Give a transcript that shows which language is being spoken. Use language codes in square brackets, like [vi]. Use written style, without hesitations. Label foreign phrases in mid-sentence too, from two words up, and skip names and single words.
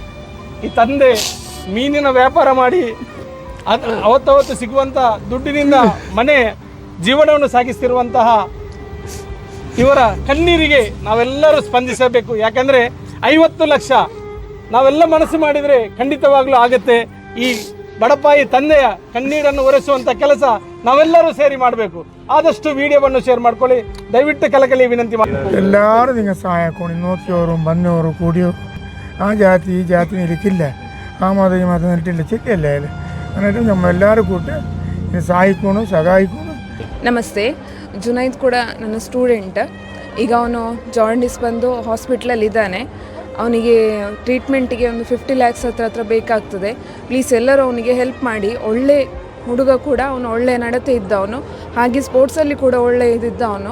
[kn] ಈ ತಂದೆ ಮೀನಿನ ವ್ಯಾಪಾರ ಮಾಡಿ ಅವತ್ತವತ್ತು ಸಿಗುವಂಥ ದುಡ್ಡಿನಿಂದ ಮನೆ ಜೀವನವನ್ನು ಸಾಗಿಸ್ತಿರುವಂತಹ ಇವರ ಕಣ್ಣೀರಿಗೆ ನಾವೆಲ್ಲರೂ ಸ್ಪಂದಿಸಬೇಕು. ಯಾಕಂದರೆ 50 ಲಕ್ಷ ನಾವೆಲ್ಲ ಮನಸ್ಸು ಮಾಡಿದರೆ ಖಂಡಿತವಾಗ್ಲೂ ಆಗುತ್ತೆ. ಈ ಬಡಪಾಯಿ ತಂದೆಯ ಕಣ್ಣೀರನ್ನು ಒರೆಸುವಂಥ ಕೆಲಸ ನಾವೆಲ್ಲರೂ ಸೇರಿ ಮಾಡಬೇಕು. ಆದಷ್ಟು ವಿಡಿಯೋವನ್ನು ಶೇರ್ ಮಾಡ್ಕೊಳ್ಳಿ. ದಯವಿಟ್ಟು ಕಲಕಲಿ ವಿನಂತಿ ಮಾಡಿ. [ml] എല്ലാവരും നിങ്ങൾ സഹായിക്കണം. നോക്കിയവരും വന്നവരും കൂടിയോ ആ ജാതി ഈ ജാതി ഇരിക്കില്ല, ആ മതം ഈ മതം നിന്നിട്ടില്ല, ചിക്കല്ലേ എന്നിട്ട് നമ്മളെല്ലാവരും കൂട്ടി [kn] ಸಹಾಯಿಕೋಣ ಸಹಾಯಿಕೋಣ. ನಮಸ್ತೆ. ಜುನೈದ್ ಕೂಡ ನನ್ನ ಸ್ಟೂಡೆಂಟ್. ಈಗ ಅವನು ಜಾಂಡಿಸ್ ಬಂದು ಹಾಸ್ಪಿಟ್ಲಲ್ಲಿದ್ದಾನೆ. ಅವನಿಗೆ ಟ್ರೀಟ್ಮೆಂಟಿಗೆ ಒಂದು 50 ಲ್ಯಾಕ್ಸ್ ಹತ್ರ ಬೇಕಾಗ್ತದೆ. ಪ್ಲೀಸ್ ಎಲ್ಲರೂ ಅವನಿಗೆ ಹೆಲ್ಪ್ ಮಾಡಿ. ಒಳ್ಳೆ ಹುಡುಗ ಕೂಡ, ಅವನು ಒಳ್ಳೆ ನಡತೆ ಇದ್ದವನು, ಹಾಗೆ ಸ್ಪೋರ್ಟ್ಸಲ್ಲಿ ಕೂಡ ಒಳ್ಳೆ ಇದ್ದಿದ್ದವನು.